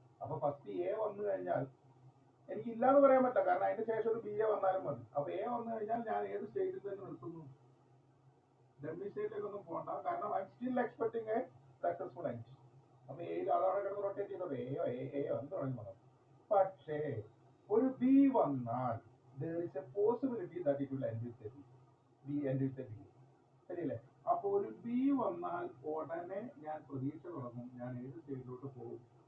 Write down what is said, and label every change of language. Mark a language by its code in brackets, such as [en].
[ml] അപ്പൊ first A വന്നു കഴിഞ്ഞാൽ എനിക്ക് ഇല്ലാന്ന് പറയാൻ പറ്റില്ല. കാരണം അതിന് ശേഷം ഒരു BA വന്നാലും മതി. അപ്പൊ A വന്നു കഴിഞ്ഞാൽ ഞാൻ ഏത് സ്റ്റേറ്റിൽ തന്നെ നിർത്തുന്നു? ഡെമ്മി സ്റ്റേറ്റിലേക്കൊന്നും പോകണ്ട. കാരണം [en] I'm still expecting a successful end. [ml] അപ്പൊ Aയിൽ അതവിടെ കിടന്ന് റൊട്ടേറ്റ് ചെയ്തോ എയോ എന്ത് തുടങ്ങി വന്നു. പക്ഷേ ഒരു B വന്നാൽ [en] there is a possibility that it will end with a B. [ml] ശരിയല്ലേ? അപ്പൊ ഒരു B വന്നാൽ ഉടനെ ഞാൻ പ്രതീക്ഷ തുടങ്ങും. ഞാൻ ഏത് സ്റ്റേറ്റിലോട്ട് പോകും?